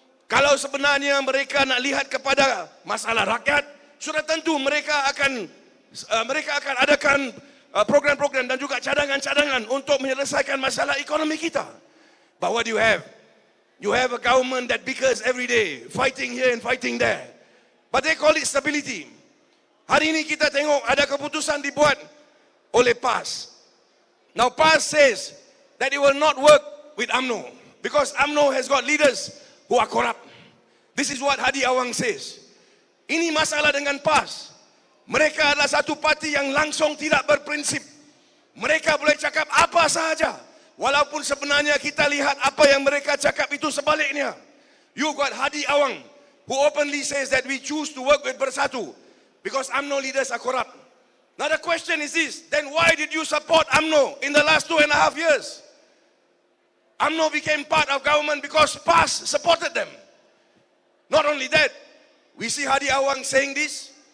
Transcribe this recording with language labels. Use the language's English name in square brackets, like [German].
[Malay] Kalau sebenarnya mereka nak lihat kepada masalah rakyat, sudah tentu mereka akan adakan program-program dan juga cadangan-cadangan untuk menyelesaikan masalah ekonomi kita. [English] But what do you have? You have a government that bickers every day, fighting here and fighting there. But they call it stability. [Malay] Hari ini kita tengok ada keputusan dibuat oleh PAS. [English] Now PAS says that it will not work with UMNO because UMNO has got leaders who are corrupt. This is what Hadi Awang says. [Malay] Ini masalah dengan PAS. Mereka adalah satu parti yang langsung tidak berprinsip. Mereka boleh cakap apa sahaja. Walaupun sebenarnya kita lihat apa yang mereka cakap itu sebaliknya. [English] You got Hadi Awang who openly says that we choose to work with Bersatu because UMNO leaders are corrupt. Now the question is this, then why did you support UMNO in the last 2.5 years? UMNO became part of government because PAS supported them. Not only that, we see Hadi Awang saying this.